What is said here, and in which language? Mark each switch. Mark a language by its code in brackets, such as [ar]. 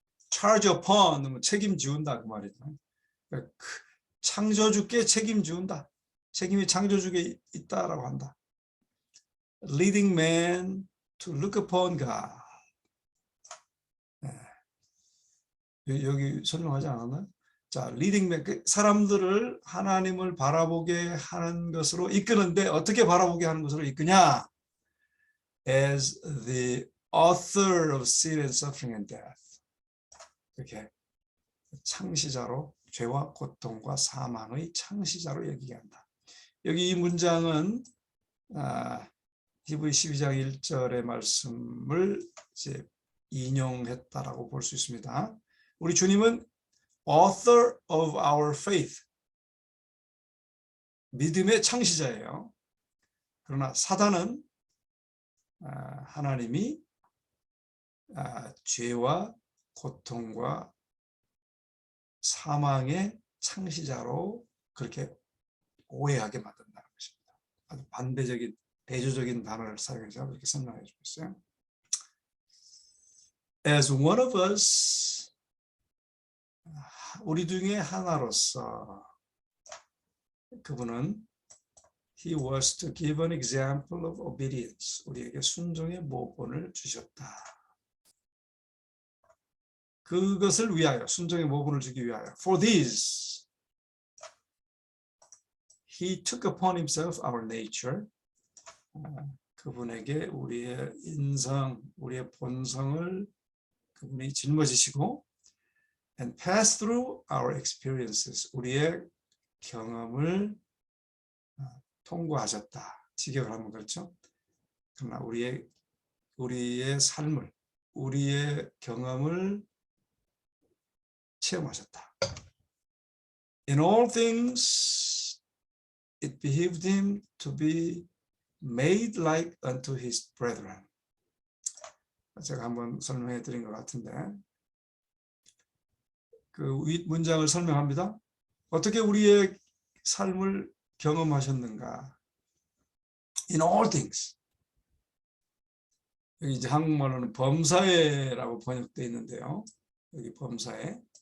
[en] charge upon, [ko] 책임지운다 그 말이죠. 그러니까 창조주께 책임지운다. 책임이 창조주께 있다라고 한다. [en] Leading man to look upon God. [ko] 여기 설명하지 않았나요? 자, [en] leading man, [ko] 사람들을 하나님을 바라보게 하는 것으로 이끄는데, 어떻게 바라보게 하는 것으로 이끄냐? [en] As the author of sin and suffering and death. [ko] 이렇게 창시자로, 죄와 고통과 사망의 창시자로 여기게 한다. 여기 이 문장은 히브리 12장 1절의 말씀을 이제 인용했다라고 볼 수 있습니다. 우리 주님은 [en] author of our faith, [ko] 믿음의 창시자예요. 그러나 사단은 하나님이 죄와 고통과 사망의 창시자로 그렇게 오해하게 만든다는 것입니다. 아주 반대적인, 대조적인 단어를 사용해서 그렇게 설명해 주고 있어요. [en] As one of us, [ko] 우리 중에 하나로서 그분은 [en] He was to give an example of obedience. [ko] 우리에게 순종의 모본을 주셨다. 그것을 위하여, 순종의 모본을 주기 위하여. [en] For this, He took upon Himself our nature. [ko] 그분에게 우리의 인성, 우리의 본성을 그분이 짊어지시고, [en] and passed through our experiences. [ko] 우리의 경험을 통과하셨다. 직역을 하면 그렇죠. 그러나 우리의 삶을, 우리의 경험을 체험하셨다. [en] In all things, it behoved him to be made like unto his brethren. [ko] 제가 한번 설명해 드린 것 같은데, 그 문장을 설명합니다. 어떻게 우리의 삶을 경험하셨는가? [en] In all things. [ko] 여기 이제 한국말로는 범사에라고 번역되어 있는데요. 여기 범사에.